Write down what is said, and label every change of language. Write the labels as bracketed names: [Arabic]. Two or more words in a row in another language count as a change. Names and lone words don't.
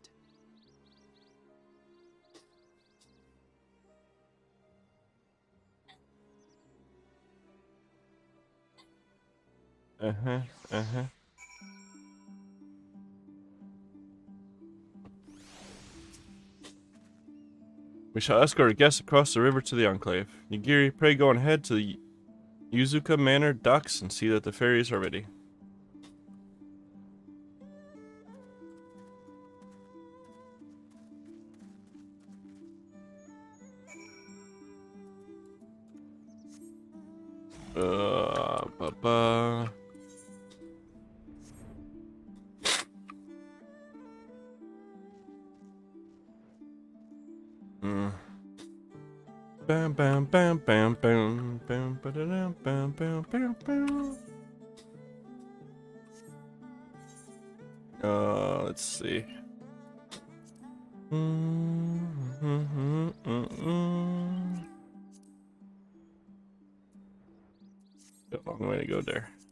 [English] Uh-huh. Uh-huh. We shall escort our guests across the river to the Enclave. Nigiri, pray go on ahead to the Yuzuka Manor docks and see that the ferries are ready. Ba-ba. Bam bam bam bam bam bam ba-da-dam, bam bam bam bam. Let's see. A long way to go there.